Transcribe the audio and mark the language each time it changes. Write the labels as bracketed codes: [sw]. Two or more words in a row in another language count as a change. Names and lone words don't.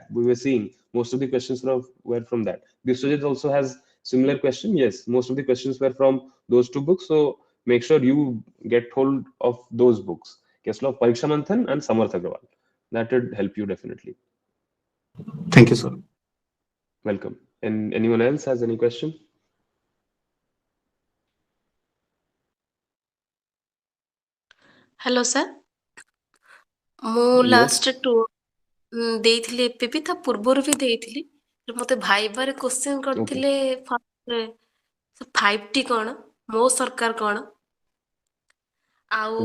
[en] We were seeing most of the questions were from that. Biswajit also has similar question. Yes, most of the questions were from those two books. So make sure you get hold of those books. Case law of Pariksha Manthan and Samarth Agarwal. That would help you definitely. Thank you, sir. Welcome. And anyone else has any question? hello sir, [or] ମୁଁ ଲାଷ୍ଟ [en] Yes. [or] ଦେଇଥିଲି ଏପିପି, ତା ପୂର୍ବରୁ ବି ଦେଇଥିଲି। ମତେ ଭାଇବାରେ କ୍ୱେଶ୍ଚିନ୍ [en] Okay. [or] କରିଥିଲେ ଫାର୍ଷ୍ଟ 5T କଣ, ମୋ ସରକାର କଣ, ଆଉ